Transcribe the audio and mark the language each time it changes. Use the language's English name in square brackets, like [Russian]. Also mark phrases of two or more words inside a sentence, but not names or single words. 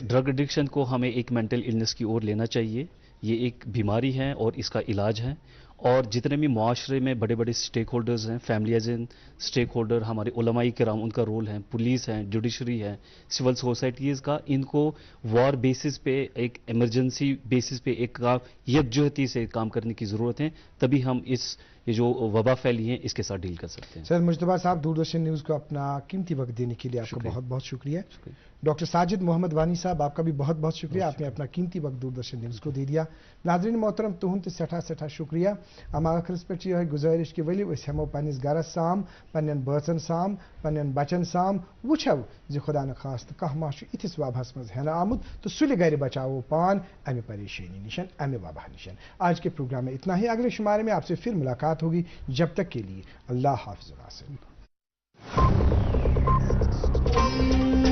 [English] drug addiction [Urdu] کو ہمیں ایک [English] mental illness [Urdu] کی اور لینا چاہیے۔ یہ ایک بیماری ہے اور اس کا علاج ہے، اور جتنے بھی معاشرے میں بڑے بڑے [English] stake holders [Urdu] ہیں, [English] family as an stake holder, [Urdu] ہمارے علمائے کرام ان کا رول ہے، پولیس ہے، جوڈیشری ہے, [English] civil societies [Urdu] کا، ان کو [English] war basis [Urdu] پہ ایک [English] emergency basis [Urdu] پہ ایک یکجہتی سے کام کرنے کی ضرورت ہے. تبھی ہم یہ جو وبا پھیلی ہے اس کے ساتھ ڈیل کر سکتے ہیں. سر مشتبہ صاحب، دوردرشن نیوز کو اپنا قیمتی وقت دینے کے لیے آپ کا بہت بہت شکریہ. ڈاکٹر ساجد محمد وانی صاحب آپ کا بھی بہت بہت شکریہ، آپ نے اپنا قیمتی وقت دوردرشن نیوز کو دے دیا. [Kashmiri] ناظرین محترم تہند تہ سٹھا سٹھا شکریہ. آخرس پہ یہ گزارش کہ ؤلو أسۍ ہمو پنس گرس سام، پنن بٲژن سام، پنن بچن سام، وچھو زِ خدا نخواست کانٛہہ ما چھُ یِتھِس وبہس منٛز ہٮ۪نہٕ آمُت تہٕ سُلہِ گرِ بچاوو پان امہِ پریشانی نشن، امہِ وبا نشن. [Urdu] آج کے پروگرام میں اتنا ہی. اگلے شمارے میں آپ سے پھر ملاقات ہوگی. جب تک کے لیے اللہ حافظ.